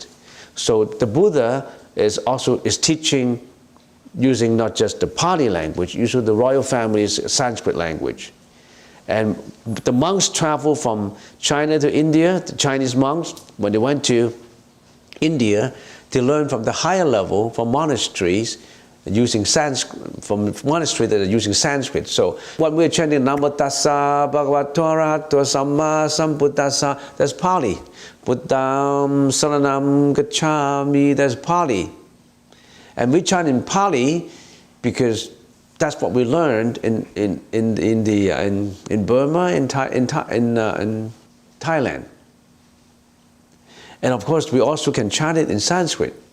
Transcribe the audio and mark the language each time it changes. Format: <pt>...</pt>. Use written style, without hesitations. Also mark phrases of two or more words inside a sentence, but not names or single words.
<en>So the Buddha is teaching using not just the Pali language, using the royal family's Sanskrit language. And the monks travel from China to India, the Chinese monks, when they went to India, they learned from the higher level, from monasteries, using Sanskrit, from monasteries that are using Sanskrit. So when we're chanting</en> <pi>Namo Tassa Bhagavato Arahato Samma Sambuddhassa,</pi> <en>that's Pali.</en> <pi>Buddham Saranam Gacchami,</pi> <en>that's Pali. And we chant in Pali because that's what we learned in Burma, in Thailand. And of course, we also can chant it in Sanskrit.</en>